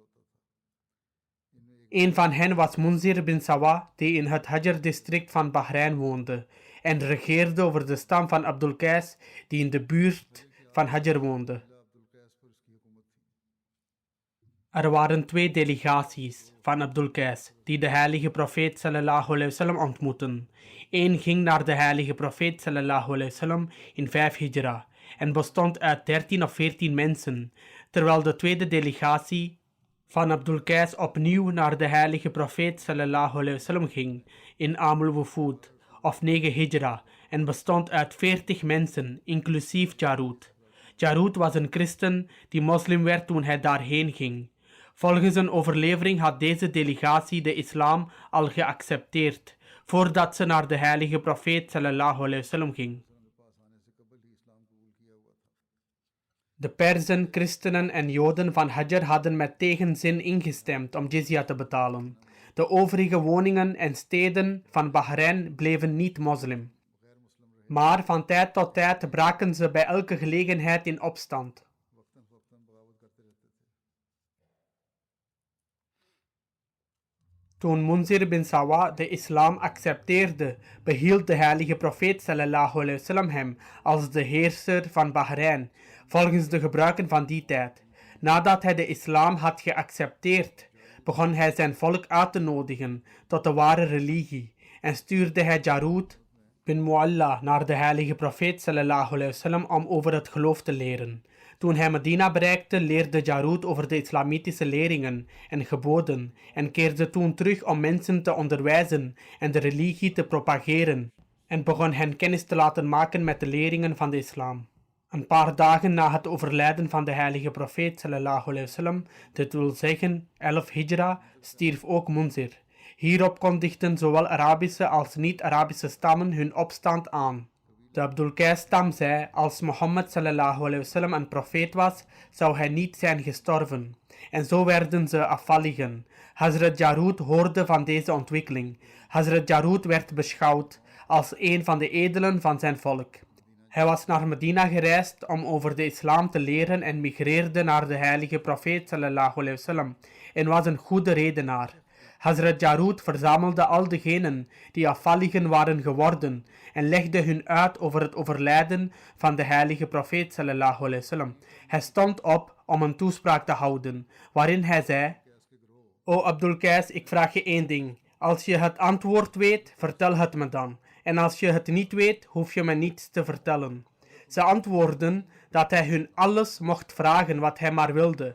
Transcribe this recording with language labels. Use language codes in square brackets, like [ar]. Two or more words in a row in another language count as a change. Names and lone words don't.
[nl] Een van hen was Munzir bin Sawa, die in het Hajar-district van Bahrein woonde en regeerde over de stam van Abdul Qais, die in de buurt van Hajar woonde. Er waren 2 delegaties van Abdul Qais die de heilige profeet [ar] صلى الله عليه وسلم [nl] ontmoetten. Eén ging naar de heilige profeet [ar] صلى الله عليه وسلم [nl] in 5 hijra en bestond uit 13 of 14 mensen, terwijl de tweede delegatie van Abdul Qais opnieuw naar de heilige profeet [ar] صلى الله عليه وسلم [nl] ging in Amul Wufud of 9 hijra en bestond uit 40 mensen, inclusief Jarud. Jarud was een christen die moslim werd toen hij daarheen ging. Volgens een overlevering had deze delegatie de islam al geaccepteerd voordat ze naar de heilige profeet [ar] صلى الله عليه وسلم [nl] ging. De Perzen, christenen en joden van Hajar hadden met tegenzin ingestemd om jizya te betalen. De overige woningen en steden van Bahrein bleven niet moslim. Maar van tijd tot tijd braken ze bij elke gelegenheid in opstand. Toen Munzir bin Sawa de islam accepteerde, behield de heilige profeet [ar] صلى الله عليه وسلم [nl] hem als de heerser van Bahrein, volgens de gebruiken van die tijd. Nadat hij de islam had geaccepteerd, begon hij zijn volk uit te nodigen tot de ware religie en stuurde hij Jarud bin Mu'alla naar de heilige profeet [ar] صلى الله عليه وسلم [nl] om over het geloof te leren. Toen hij Medina bereikte, leerde Jarud over de islamitische leringen en geboden en keerde toen terug om mensen te onderwijzen en de religie te propageren en begon hen kennis te laten maken met de leringen van de islam. Een paar dagen na het overlijden van de heilige profeet [ar] صلى الله عليه وسلم, [nl] dit wil zeggen 11 hijra, stierf ook Munzir. Hierop kondigden zowel Arabische als niet-Arabische stammen hun opstand aan. De Abdul Qais-stam zei, als Mohammed [ar] صلى الله عليه وسلم [nl] een profeet was, zou hij niet zijn gestorven. En zo werden ze afvalligen. Hazrat Jarud hoorde van deze ontwikkeling. Hazrat Jarud werd beschouwd als een van de edelen van zijn volk. Hij was naar Medina gereisd om over de islam te leren en migreerde naar de heilige profeet [ar] صلى الله عليه وسلم [nl] en was een goede redenaar. Hazrat Jarud verzamelde al degenen die afvalligen waren geworden en legde hun uit over het overlijden van de heilige profeet [ar] صلى الله عليه وسلم. [nl] Hij stond op om een toespraak te houden, waarin hij zei: O Abdul Qais, ik vraag je 1 ding. Als je het antwoord weet, vertel het me dan. En als je het niet weet, hoef je me niets te vertellen. Ze antwoordden dat hij hun alles mocht vragen wat hij maar wilde.